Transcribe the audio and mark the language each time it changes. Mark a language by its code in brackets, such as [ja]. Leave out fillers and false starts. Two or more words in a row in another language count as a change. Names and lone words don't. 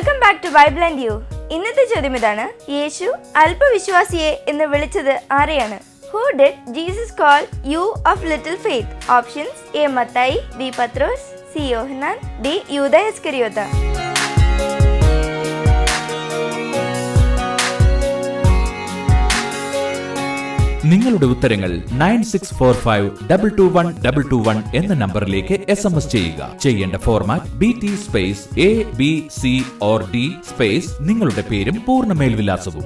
[en] Back to Bible and you. [ml] ഇന്നത്തെ ചോദ്യം ഇതാണ്: യേശു അല്പവിശ്വാസിയെ എന്ന് വിളിച്ചത് ആരെയാണ്? [en] Who did Jesus call you of little faith? Options: A. Mattai, B. Patros, C. Yohanan, D. Judas Iscariota. [ml] നിങ്ങളുടെ ഉത്തരങ്ങൾ 9645221221 എന്ന നമ്പറിലേക്ക് SMS ചെയ്യുക. ചെയ്യേണ്ട ഫോർമാറ്റ് BT സ്പേസ് [en] ABC or D [ml] സ്പേസ് നിങ്ങളുടെ പേരും പൂർണ്ണ മേൽവിലാസവും.